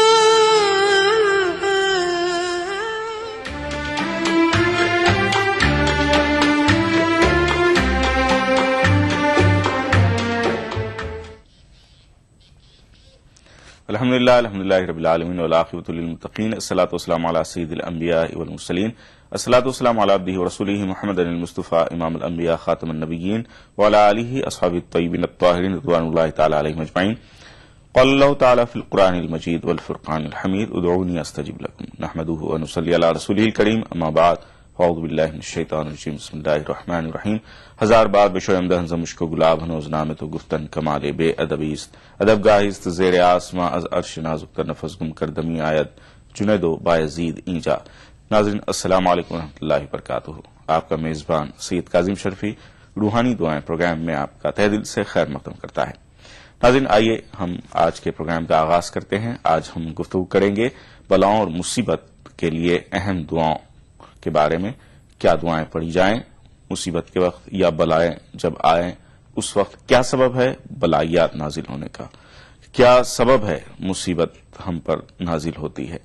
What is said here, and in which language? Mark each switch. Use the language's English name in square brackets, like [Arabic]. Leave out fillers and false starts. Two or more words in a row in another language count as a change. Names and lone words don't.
[Arabic] الحمد لله رب العالمين والعاقبة للمتقين الصلاة والسلام على سيد الأنبياء والمرسلين الصلاة والسلام على عبده ورسوله محمد المصطفى إمام الأنبياء خاتم النبيين وعلى آله أصحابه الطيبين الطاهرين رضوان الله تعالى عليهم أجمعين. قال الله تعالى في القرآن المجيد والفرقان الحميد ادعوني أستجب لكم نحمده ونصلي على رسوله الكريم أما بعد أعوذ بالله من الشيطان الرجيم بسم الله الرحمن الرحيم. [Persian] هزار بار بشویم دهن مشک و گلاب هنوز نام تو گفتن کمال بی ادبیست ادب گاهیست زیر آسمان از عرش نازک تر نفس گم کرده می آید جنید و بایزید اینجا. [Arabic] ناظرین السلام عليكم ورحمة الله وبركاته. [Urdu] آپ کا میزبان سید کاظم شرفی روحانی دعائیں پروگرام میں آپ کا تہ دل سے خیر مقدم کرتا ہے. ناظرین آئیے ہم آج کے پروگرام کا آغاز کرتے ہیں. آج ہم گفتگو کریں گے بلاؤں اور مصیبت کے لیے اہم دعاؤں کے بارے میں. کیا دعائیں پڑھی جائیں مصیبت کے وقت یا بلائیں جب آئے اس وقت، کیا سبب ہے بلایات نازل ہونے کا، کیا سبب ہے مصیبت ہم پر نازل ہوتی ہے.